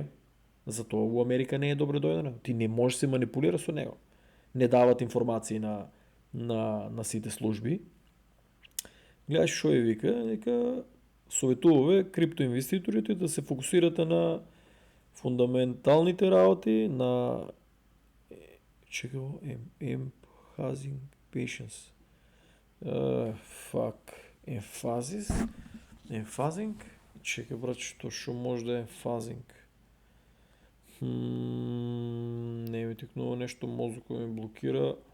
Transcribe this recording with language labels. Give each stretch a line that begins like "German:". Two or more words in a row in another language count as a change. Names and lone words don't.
Macedonian: Затоа у Америка не е добре дојдена. Ти не можеш да се манипулира со него.
Bulgarian: Не дават информации на сите служби.
Macedonian: Гледаш шо е вика, советуваме криптоинвеститорите да се фокусирате на фундаменталните работи, на
English: Emphasizing patience.
Macedonian: Emphasizing? Чекай, брат, што шо може да е emphasizing?
Bulgarian: Не ми тикнува нещо, мозъка ми блокира.